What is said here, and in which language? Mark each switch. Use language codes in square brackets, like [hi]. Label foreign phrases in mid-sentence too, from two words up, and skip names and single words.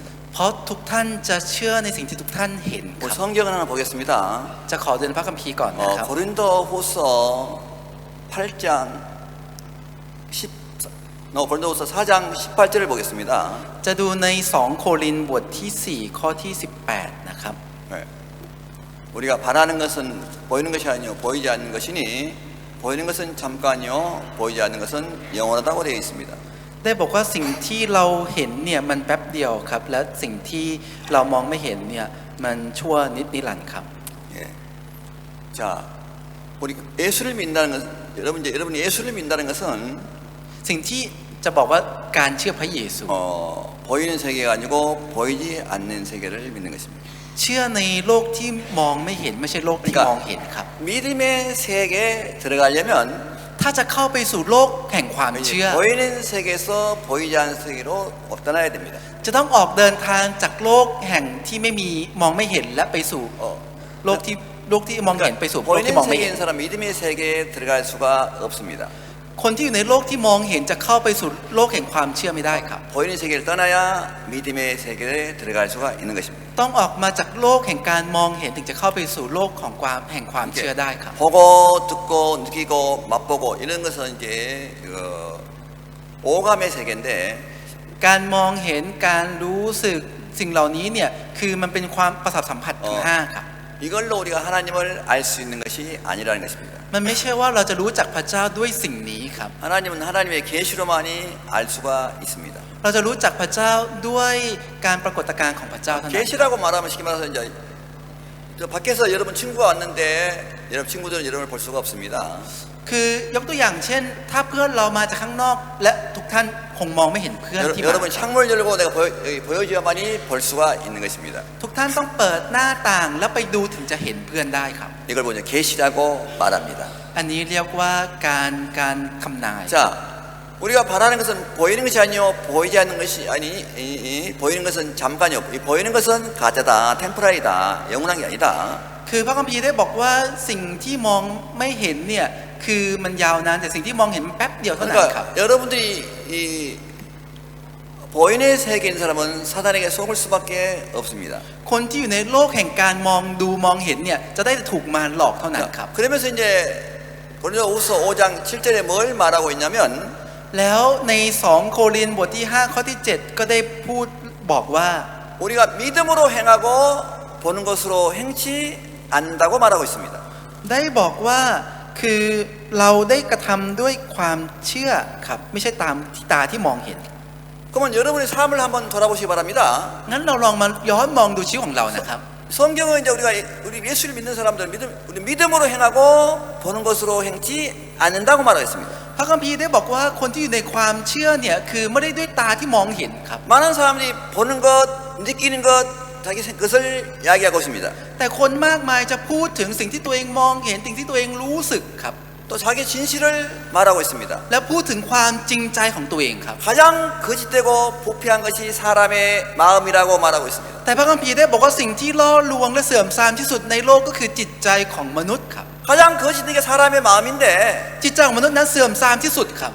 [th] เพราะทุกท่านจะเชื่อในสิ่งที่ทุกท่านเห็นครับ [ko] 성경을 하나 보겠습니다. [th] จะขอเดินพระคัมภีร์ก่อนนะครับ [ko] 고린도후서 8장 4장 18절을 보겠습니다. [th] จะดูใน2โครินธ์บทที่4ข้อที่18นะครับ [ko] 네. 우리가 바라는 것은 보이는 것이 아니요 보이지 않는 것이니 보이는 것은 잠깐이요 보이지 않는 것은 영원하다고 되어 있습니다. [th] ได้บอกว่าสิ่งที่เราเห็นเนี่ยมันแป๊บเดียวครับและสิ่งที่เรามองไม่เห็นเนี่ยมันชั่วนิรันดร์ครับ [ko] 예. 자, 우리 예수를 믿는다는 것, 여러분이 예수를 믿는다는 것은 [th] สิ่งที่จะบอกว่าการเชื่อพระเยซู [ko] 보이는 세계가 아니고 보이지 않는 세계를 믿는 것입니다. [th] เชื่อในโลกที่มองไม่เห็นไม่ใช่โลกที่มองเห็นครับ [ko] 믿음의 세계에 들어가려면 [th] ถ้าจะเข้าไปสู่โลกแห่งความเชื่อ [ko] 보이는 세계에서 보이지 않는 세계로 떠나야 됩니다. [th] จะต้องออกเดินทางจากโลกแห่งที่ไม่มีมองไม่เห็นและไปสู่โลกที่มองเห็นไปสู่โลกที่มอง [ko] 보이는 [th] ไม่เห็น [ko] 세계인 사람 믿음의 세계에 들어갈 수가 없습니다. [th] คนที่อยู่ในโลกที่มองเห็นจะเข้าไปสู่โลกแห่งความเชื่อไม่ได้ครับ [ko] 보이는 세계를 떠나야 믿음의 세계에 들어갈 수가 있는 것입니다. [th] ต้องออกมาจากโลกแห่งการมองเห็นถึงจะเข้าไปสู่โลกของแห่งความเชื่อได้ครับ [ko] 보고 듣고 느끼고 맛보고 이런 것은 이제 오감의 세계인데 [th] การมองเห็นการรู้สึกสิ่งเหล่านี้เนี่ยคือมันเป็นความประสาทสัมผัสทั้ง5ครับ [ko] 이걸로 우리가 하나님을 알 수 있는 것이 아니라는 것입니다. [th] มันไม่ใช่ว่าเราจะรู้จักพระเจ้าด้วยสิ่งนี้ครับ [ko] 하나님은 하나님의 계시로만이 알 수가 있습니다. [th] เราจะรู้จักพระเจ้าด้วยการปรากฏการณ์ของพระเจ้าเท่านั้น [ko] 계시라고 말하면 쉽게 말해서 이제 저 밖에서 여러분 친구가 왔는데 여러분 친구들은 여러분을 볼 수가 없습니다. [th] คือยกตัวอย่างเช่น ถ้าเพื่อนเรามาจากข้างนอกและทุกท่านคงมองไม่เห็นเพื่อนที่มา [ko] 여러분 창문 열고 내가 보여줘야만이 볼 수가 있는 것입니다. [th] ทุกท่านต้องเปิดหน้าต่างแล้วไปดูถึงจะเห็นเพื่อนได้ครับ [ko] 이걸 보면 계시라고 말합니다. [th] อันนี้เรียกว่าการคำนาย [ko] 자, 우리가 바라는 것은 보이는 것이 아니요 보이지 않는 것이 아니 보이는 것은 잠깐이요 보이는 것은 가짜다 템포라리다 영원한 게 아니다. [th] คือพระคัมภีร์ได้บอกว่าสิ่งที่มองไม่เห็นเนี่ยคือมันยาวนานแต่สิ่งที่มองเห็นมันแป๊บเดียวเท่านั้นครับ [ko] 그러니까 여러분들이 이 보이는 세계인 사람은 사단에게 속을 수밖에 없습니다. [th] คนที่อยู่ในโลกแห่งการมองดูมองเห็นเนี่ยจะได้ถูกมารหลอกเท่านั้นครับ [ko] 그러면서 이제 고린도후서 5장 7절에 뭘 말하고 있냐면 [th] แล้วใน2โครินธ์บทที่5ข้อที่7ก็ได้พูดบอกว่า [ko] 우리가 믿음으로 행하고 보는 것으로 행치 않는다고 말하고 있습니다. [th] ได้บอกว่าคือเราได้กระทำด้วยความเชื่อครับไม่ใช่ตามที่ตาที่มองเห็น [ko] 그러면 여러분의 삶을 한번 돌아보시기 바랍니다. [th] งั้นเราลองมาย้อนมองดูชีวิตของเรานะครับ [ko] 성경은 이제 우리 예수를 믿는 사람들 우리 믿음으로 행하고 보는 것으로 행치 않는다고 말하겠습니다. [th] พระคัมภีร์ได้บอกว่าคนที่อยู่ในความเชื่อเนี่ยคือไม่ได้ด้วยตาที่มองเห็นครับ [ko] 많은 사람들이 보는 것, 느끼는 것, 자기 것을 이야기하고 있습니다. [th] แต่คนมากมายจะพูดถึงสิ่งที่ตัวเองมองเห็นสิ่งที่ตัวเองรู้สึกครับ [ko] 또 자기 진실을 말하고 있습니다. [th] และพูดถึงความจริงใจของตัวเองครับ [ko] 가장 거짓되고 부패한 것이 사람의 마음이라고 말하고 있습니다. [th] แต่พระคัมภีร์ได้บอกว่าสิ่งที่ล่อลวงและเสื่อมทรามที่สุดในโลกก็คือจิตใจของมนุษย์ครับ [ko] 가장 거짓된 게 사람의 마음인데 [th] จิตใจของมนุษย์นั้นเสื่อมทรามที่สุดครับ